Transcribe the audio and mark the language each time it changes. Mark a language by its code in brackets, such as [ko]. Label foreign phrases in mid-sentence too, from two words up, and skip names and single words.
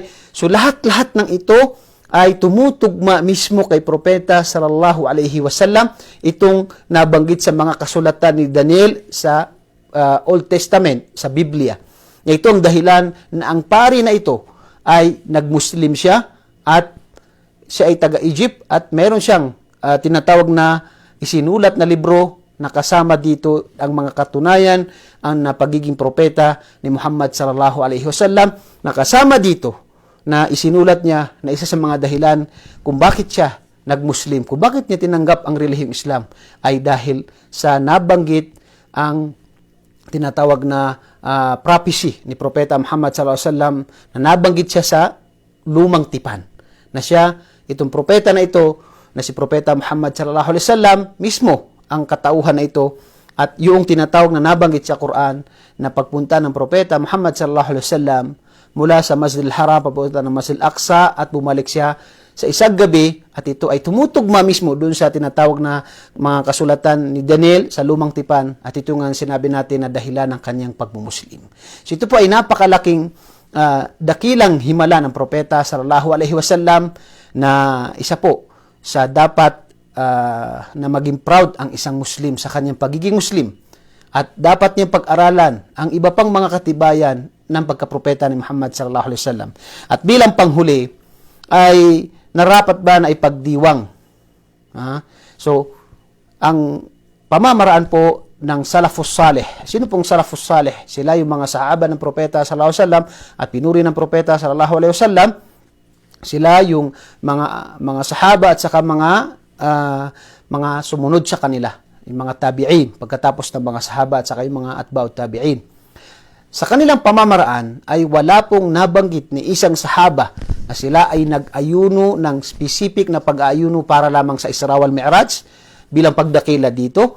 [tl] So lahat-lahat ng ito ay tumutugma mismo kay propeta [ar] صلى الله عليه وسلم, [tl] itong nabanggit sa mga kasulatan ni Daniel sa Old Testament, sa Biblia. Ito ang dahilan na ang pari na ito ay nagmuslim siya, at siya ay taga-Egypt, at meron siyang tinatawag na isinulat na libro na kasama dito ang mga katunayan ang pagiging propeta ni Muhammad [ar] صلى الله عليه وسلم, [tl] na kasama dito na isinulat niya na isa sa mga dahilan kung bakit siya nagmuslim, kung bakit niya tinanggap ang relihiyong Islam, ay dahil sa nabanggit ang tinatawag na prophecy ni propeta Muhammad [ar] صلى الله عليه وسلم, [tl] na nabanggit siya sa Lumang Tipan, na siya, itong propeta na ito, na si propeta Muhammad [ar] صلى الله عليه وسلم [tl] mismo ang katauhan na ito, at yung tinatawag na nabanggit sa Quran na pagpunta ng propeta Muhammad [ar] صلى الله عليه وسلم [tl] mula sa Masjidil Haram papunta ng Masjid Aqsa, at bumalik siya sa isang gabi, at ito ay tumutugma mismo doon sa tinatawag na mga kasulatan ni Daniel sa Lumang Tipan, at ito nga sinabi natin na dahilan ng kanyang pagmumuslim. So ito po ay napakalaking dakilang himala ng propeta [ar] صلى الله عليه وسلم, [tl] na isa po sa dapat na maging proud ang isang Muslim sa kanyang pagiging Muslim, at dapat niyang pag-aralan ang iba pang mga katibayan ng pagkapropeta ni Muhammad [ar] صلى الله عليه وسلم. [tl] At bilang panghuli ay narapat ba na ipagdiwang? So ang pamamaraan po ng [ar] السلف الصالح. [tl] Sino pong [ar] السلف الصالح? [tl] Sila yung mga sahaba ng propeta [ar] صلى الله عليه وسلم [tl] at pinuri ng propeta [ar] صلى الله عليه وسلم. [tl] Sila yung mga sahaba at saka mga sumunod sa kanila. yung mga tabi'in, pagkatapos ng mga sahaba at saka yung mga [ar] أتباع التابعين. [tl] Sa kanilang pamamaraan ay wala pong nabanggit ni isang sahaba na sila ay nag-ayuno ng specific na pag-aayuno para lamang sa Isra wal Mi'raj bilang pagdakila dito.